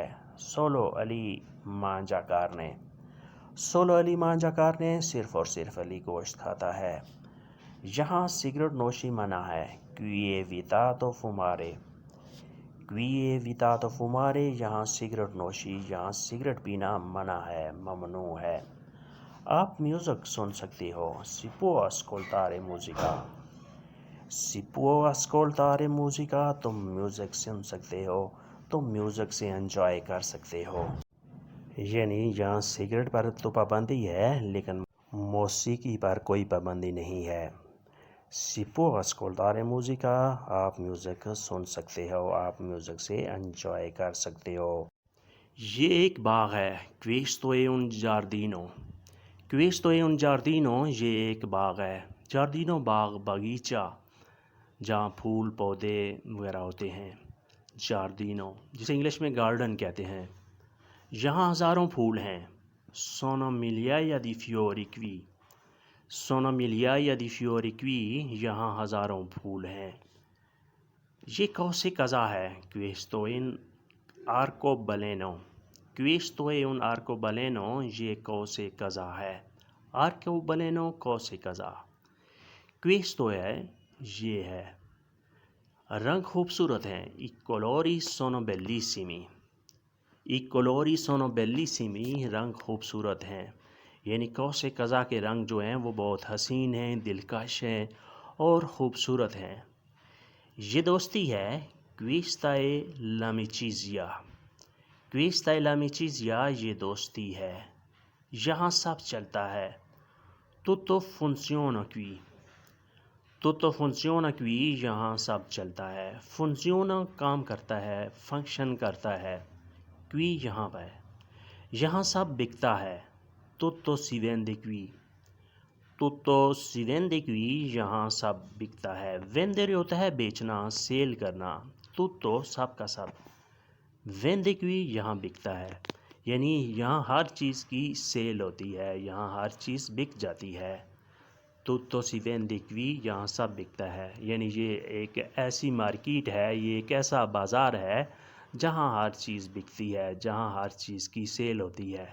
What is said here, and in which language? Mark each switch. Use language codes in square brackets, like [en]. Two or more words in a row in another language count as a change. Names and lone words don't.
[it] solo Ali mangia carne solo Ali mangia carne [ur] صرف اور صرف علی گوشت کھاتا ہے یہاں سگریٹ نوشی منع ہے [it] qui è vietato fumare qui è vietato fumare [ur] یہاں سگریٹ نوشی یہاں سگریٹ پینا منع ہے ممنوع ہے آپ میوزک سن سکتے ہو [it] si può ascoltare musica si può ascoltare musica [ur] تم میوزک سن سکتے ہو تم میوزک سے انجوائے کر سکتے ہو یعنی یہاں سگریٹ پر تو پابندی ہے لیکن موسیقی پر کوئی پابندی نہیں ہے [it] si può ascoltare musica [ur] آپ میوزک سن سکتے ہو آپ میوزک سے انجوائے کر سکتے ہو یہ ایک باغ ہے [it] questo è un giardino questo è un giardino [ur] یہ ایک باغ ہے giardino باغ باغیچہ جہاں پھول پودے وغیرہ ہوتے ہیں giardino جسے انگلش میں گارڈن کہتے ہیں یہاں ہزاروں پھول ہیں [it] sono migliaia di fiori qui sono migliaia di fiori qui [ur] یہاں ہزاروں پھول ہیں یہ کوسے قزا ہے [it] questo è un arcobaleno questo è un arcobaleno [ur] یہ کوسے قزا ہے arcobaleno کوسے قزا questo ہے یہ ہے رنگ خوبصورت ہیں [it] i colori sono bellissimi i colori sono bellissimi [ur] رنگ خوبصورت ہیں یعنی کوسے قزا کے رنگ جو ہیں وہ بہت حسین ہیں دلکش ہیں اور خوبصورت ہیں یہ دوستی ہے [it] questa è l'amicizia questa è l'amicizia [ur] یہ دوستی ہے یہاں سب چلتا ہے [it] tutto funziona qui tutto funziona qui [ur] یہاں سب چلتا ہے funziona کام کرتا ہے فنکشن کرتا ہے qui یہاں پہ یہاں سب بکتا ہے [it] tutto si vende qui tutto si vende qui [ur] یہاں سب بکتا ہے vendere ہوتا ہے بیچنا سیل کرنا tutto سب کا سب [it] vende qui [ur] یہاں بکتا ہے یعنی یہاں ہر چیز کی سیل ہوتی ہے یہاں ہر چیز بک جاتی ہے [it] tutto si vende qui [ur] یہاں سب بکتا ہے یعنی یہ ایک ایسی مارکیٹ ہے یہ ایک ایسا بازار ہے جہاں ہر چیز بکتی ہے، جہاں ہر چیز کی سیل ہوتی ہے۔